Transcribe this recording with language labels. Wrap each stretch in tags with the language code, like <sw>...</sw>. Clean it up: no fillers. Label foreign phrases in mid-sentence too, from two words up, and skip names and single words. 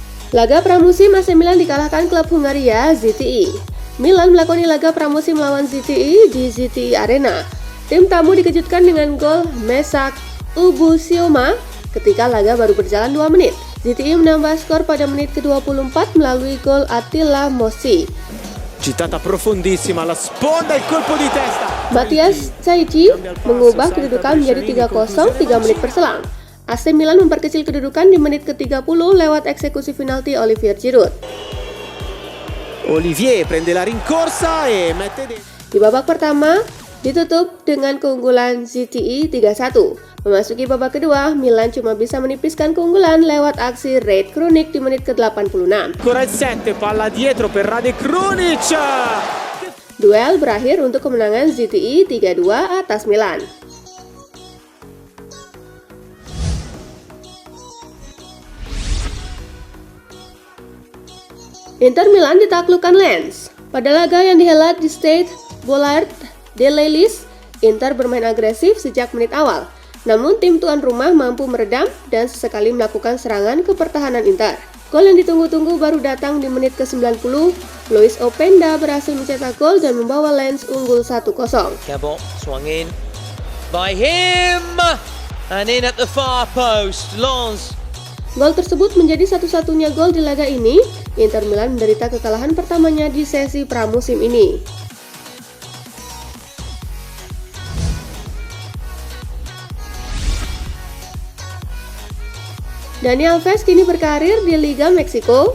<id>Laga pramusim AC Milan dikalahkan klub Hungaria ZTE. Milan melakoni laga pramusim melawan ZTE di ZTE Arena. Tim tamu dikejutkan dengan gol Mesak Ubusioma ketika laga baru berjalan 2 menit. ZTE menambah skor pada menit ke-24 melalui gol Attila Mossi.</id> <it>Gittata profondissima, la sponda, il colpo di testa.</it> <id>Matias Caici mengubah kedudukan menjadi 3-0 3 menit berselang. AC Milan memperkecil kedudukan di menit ke-30 lewat eksekusi penalti Olivier Giroud.</id> <it>Olivier prende la rincorsa e mette dentro.</it> <id>Di babak pertama ditutup dengan keunggulan ZTE 3-1. Memasuki babak kedua, Milan cuma bisa menipiskan keunggulan lewat aksi Rade Krunic di menit ke-86.</id> <it>Ancora il 7, palla dietro per Rade Krunic.</it> <id>Duel berakhir untuk kemenangan ZTE 3-2 atas Milan. Inter Milan ditaklukkan Lens. Pada laga yang dihelat di Stade Bollaert de l'Elysée, Inter bermain agresif sejak menit awal. Namun tim tuan rumah mampu meredam dan sesekali melakukan serangan ke pertahanan Inter. Gol yang ditunggu-tunggu baru datang di menit ke-90. Luis Openda berhasil mencetak gol dan membawa Lens unggul 1-0.</id> <en>Cabot swung in by him and in at the far post. Lens.</en> <id>Gol tersebut menjadi satu-satunya gol di laga ini. Inter Milan menderita kekalahan pertamanya di sesi pramusim ini. Dani Alves kini berkarir di Liga Meksiko.</id>